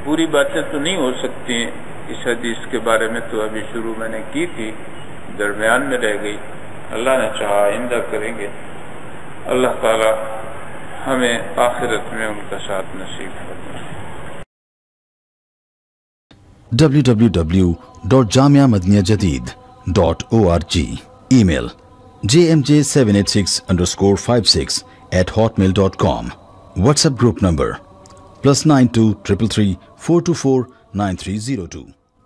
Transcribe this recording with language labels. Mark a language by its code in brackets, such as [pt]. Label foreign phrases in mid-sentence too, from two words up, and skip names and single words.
[ur] پوری باتیں تو نہیں ہو سکتی ہیں اس حدیث کے بارے میں، تو ابھی شروع میں نے کی تھی، درمیان میں رہ گئی، اللہ نے چاہا آئندہ کریں گے۔ اللہ تعالی ہمیں آخرت میں ان کا ساتھ نصیب فرمائے۔ [en] www.jamiamadiniyajadid.org Email jmj786_56@hotmail.com WhatsApp group number +92 333 424 9302